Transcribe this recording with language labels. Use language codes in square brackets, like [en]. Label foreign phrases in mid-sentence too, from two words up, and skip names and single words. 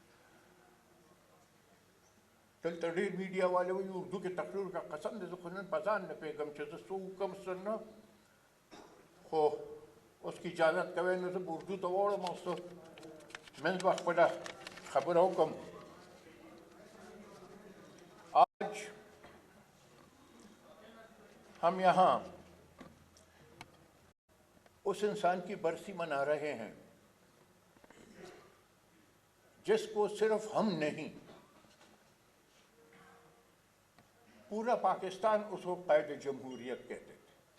[ps] دلته ډېر میډیا والے وایي اردو کې تقریر وکړه. قسم دې زه خو نن په ځان نه پوهېږم چې زه څه وکړم څه نه، خو اوس که اجازت کوئ نو زه به اردو ته واوړم او څه منځ به خپله خبره وکړم. [ur] آج ہم یہاں اس انسان کی برسی منا رہے ہیں جس کو صرف ہم نہیں پورا پاکستان اس کو قائد جمہوریت کہتے تھے.